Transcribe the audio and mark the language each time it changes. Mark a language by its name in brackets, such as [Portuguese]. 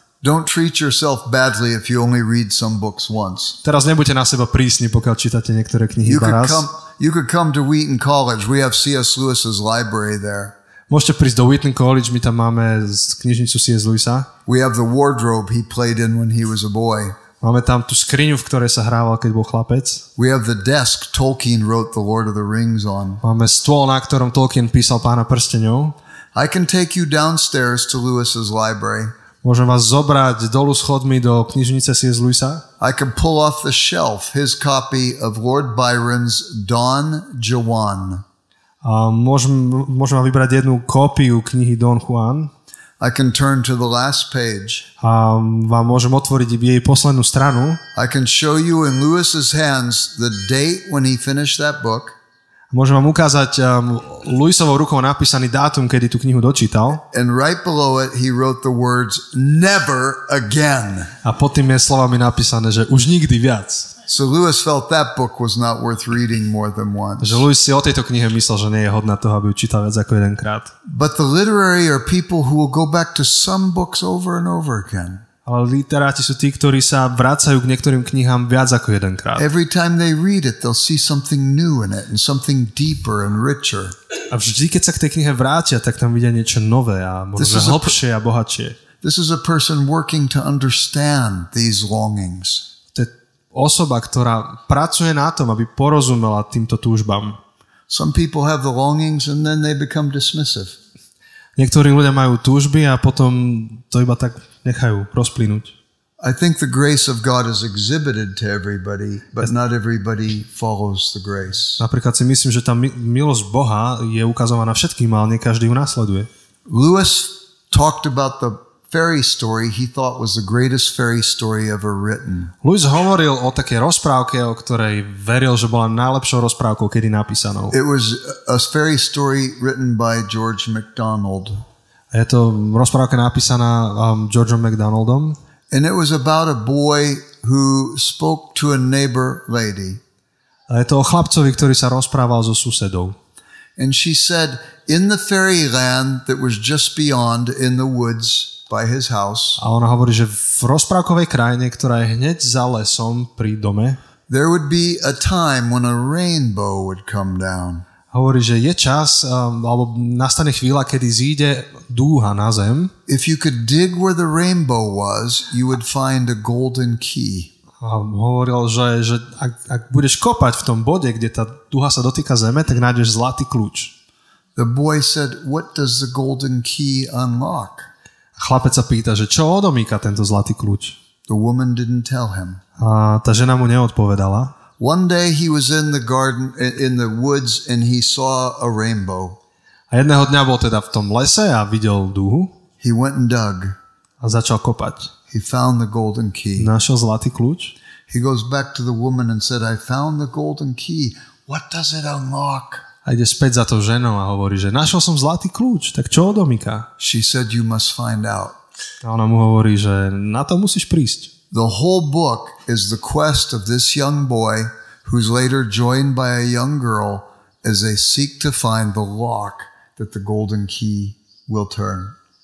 [English] Don't treat yourself badly if you only read some books once. [Slovak] Teraz nebuďte na seba prísni, pokiaľ čítate niektoré knihy iba raz. [English] You could come to Wheaton College. We have C.S. Lewis's library there. [Slovak] Môžete prísť do Wheaton College, my tam máme knižnicu C.S. Lewisa. [English] We have the wardrobe he played in when he was a boy. [Slovak] Máme tam tú skriňu, v ktorej sa hrával, keď bol chlapec. [English] We have the desk Tolkien wrote The Lord of the Rings on. [Slovak] Máme stôl, na ktorom Tolkien písal Pána prsteňov. [English] I can take you downstairs to Lewis's library. [Slovak] Môžem vás zobrať dolu schodmi do knižnice C.S. Lewisa. [English] I can pull off the shelf his copy of Lord Byron's Don Juan. [Slovak] A môžem vám vybrať jednu kópiu knihy Don Juan. [English] I can turn to the last page. [Slovak] A vám môžem otvoriť jej poslednú stranu. [English] I can show you in Lewis's hands the date when he finished that book. [Slovak] Môžem vám ukázať Lewisovou rukou napísaný dátum, kedy tú knihu dočítal. [English] And right below it he wrote the words never again. [Slovak] A pod tým je slovami napísané, že už nikdy viac. [English] So Lewis felt that book was not worth reading more than once. [Slovak] Že Lewis si o tejto knihe myslel, že nie je hodná toho, aby ju čítal viac ako jedenkrát. [English] But the literary are people who will go back to some books over and over again. [Slovak] Ale literáti sú tí, ktorí sa vracajú k niektorým knihám viac ako jedenkrát. [English] Every time they read it, they'll see something new in it and something deeper and richer. [Slovak] A vždy, keď sa k tej knihe vrátia, tak tam vidia niečo nové a možno hlbšie a bohatšie. [English] This is a person working to understand these longings. [Slovak] To je osoba, ktorá pracuje na tom, aby porozumela týmto túžbám. [English] Some people have the longings and then they become dismissive. [Slovak] Niektorí ľudia majú túžby a potom to iba tak nechajú rozplynúť. [English] I think the grace of God is exhibited to everybody, but not everybody follows the grace. [Slovak] Napríklad si myslím, že tá milosť Boha je ukazovaná všetkým, ale nie každý ju nasleduje. [English] Lewis talked about the fairy story he thought was the greatest fairy story ever written. [Slovak] Lewis hovoril o takej rozprávke, o ktorej veril, že bola najlepšou rozprávkou kedy napísanou. [English] It was a fairy story written by George MacDonald. [Slovak] Je to rozprávka napísaná Georgeom MacDonaldom. [English] And it was about a boy who spoke to a neighbor lady. [Slovak] A je to o chlapcovi, ktorý sa rozprával so susedou. [English] And she said, in the fairyland that was just beyond in the woods by his house. [Slovak] A ona hovorí, že v rozprávkovej krajine, ktorá je hneď za lesom pri dome, [English] there would be a time when a rainbow would come down. [Slovak] Hovorí, že je čas, alebo nastane chvíľa, kedy zíde dúha na zem. [English] If you could dig where the rainbow was, you would find a golden key. [Slovak] A hovoril, že ak budeš kopať v tom bode, kde tá dúha sa dotýka zeme, tak nájdeš zlatý kľúč. [English] The boy said, what does the golden key unlock? [Slovak] Chlapec sa pýta, že čo odomýka tento zlatý kľúč? [English] The woman didn't tell him. [Slovak] A tá žena mu neodpovedala. [English] One day he was in the garden, in the woods, and he saw a rainbow. [Slovak] A jedného dňa bol teda v tom lese a videl dúhu. [English] He went and dug. [Slovak] A začal kopať. [English] He found the golden key. [Slovak] Našiel zlatý kľúč. [English] He goes back to the woman and said, I found the golden key. What does it unlock? [Slovak] A ide späť za tou ženou a hovorí, že našiel som zlatý kľúč, tak čo odomýka? [English] She said, you must find out. [Slovak] A ona mu hovorí, že na to musíš prísť. [English] The whole book is the quest of this young boy who's later joined by a young girl as they seek to find the lock that the golden key will turn.